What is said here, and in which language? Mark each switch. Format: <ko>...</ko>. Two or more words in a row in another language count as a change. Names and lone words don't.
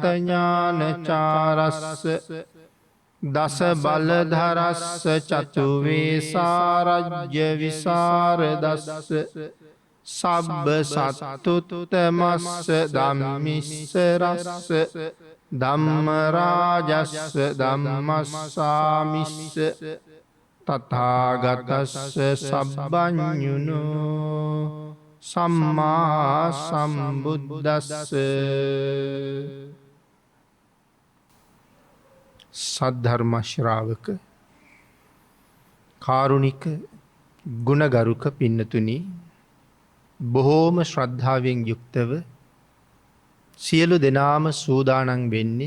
<pi>ඥානචාරස්ස දස බලධරස්ස චතු වේසාරජ්‍ය විසරදස්ස සබ්බ සත්තුතමස්ස ධම්මිස්සරස්ස ධම්මරාජස්ස ධම්මස්සාමිස්ස තථාගතස්ස සබ්බඤුනෝ සම්මා සම්බුද්දස්ස.</pi> <si>සද්ධර්ම ශ්‍රාවක කාරුණික ගුණගරුක පින්නතුනි, බොහෝම ශ්‍රද්ධාවෙන් යුක්තව සියලු දෙනාම සූදානම් වෙන්නේ</si>